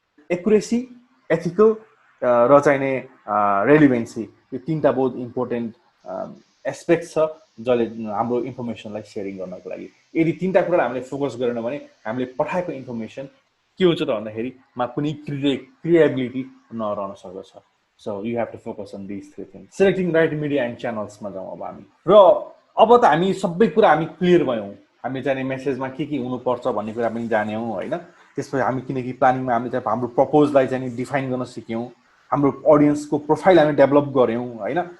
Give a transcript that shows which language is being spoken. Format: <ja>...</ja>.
<ne>Accuracy, ethical र चाहिने रेलिभेन्सी, यो तिनवटा बहुत इम्पोर्टेन्ट एस्पेक्ट छ जसले हाम्रो इन्फर्मेसनलाई सेयरिङ गर्नको लागि। यदि तिनवटा कुरा हामीले फोकस गरेन भने हामीले पठाएको इन्फर्मेसन के हुन्छ त भन्दाखेरि कुनै क्रिएबिलिटी नरहन सक्दछ।</ne> <en>So you have to focus on this three things.</en> <ne>Selecting right media and च्यानल्समा जाउँ अब हामी। र अब त हामी सबै कुरा हामी क्लियर भयौँ, हामी चाहिँ मेसेजमा के हुनुपर्छ भन्ने कुरा पनि जान्यौँ होइन। त्यसपछि हामी किनकि प्लानिङमा हामीले चाहिँ हाम्रो प्रपोजलाई चाहिँ डिफाइन गर्न सिक्यौँ, हाम्रो अडियन्सको प्रोफाइल हामी डेभलप गऱ्यौँ होइन।</ne>